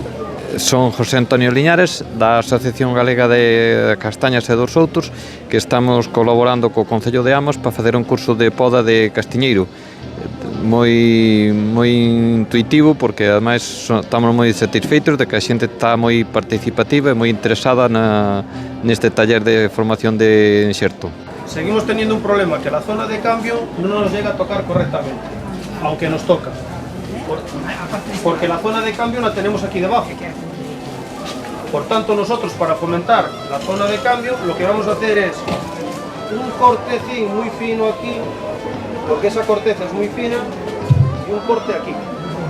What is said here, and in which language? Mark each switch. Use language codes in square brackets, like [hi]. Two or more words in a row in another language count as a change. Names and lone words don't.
[gl] Son José Antonio Liñares, da Asociación Galega de Castañas e dos Outros, que estamos colaborando co Concello de Ames para facer un curso de poda de castiñeiro moi intuitivo, porque ademais estamos moi satisfeitos de que a xente está moi participativa e moi interesada neste taller de formación de enxerto. [es] Seguimos teniendo un problema, que la zona de cambio no nos llega a tocar correctamente, aunque nos toca, porque la zona de cambio la tenemos aquí debajo. Por tanto, nosotros, para fomentar la zona de cambio, lo que vamos a hacer es un cortecín muy fino aquí, porque esa corteza es muy fina, y un corte aquí.